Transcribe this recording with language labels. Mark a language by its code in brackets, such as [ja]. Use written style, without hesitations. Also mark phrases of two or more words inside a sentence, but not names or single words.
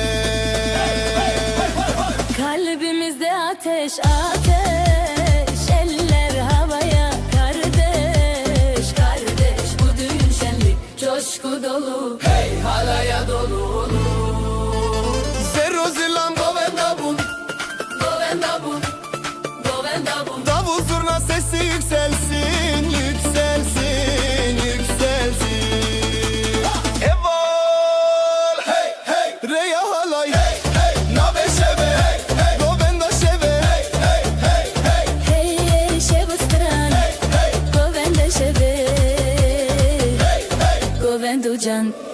[tr] Kalbimizde ateş ateş, eller havaya, kardeş kardeş, bu düğün şenlik coşku dolu, hey halaya dolu. [ku] Zero zilam govenda bun, Govenda bun, govenda bun. [tr] davul zurna sesi yükselsin, yükselsin, yükselsin. [ku] Evol hey hey reya halay hey hey, nabe şeve hey hey, govenda şeve hey hey hey hey. Hey hey şeve stran, Hey hey govenda şeve, hey hey. govendu can.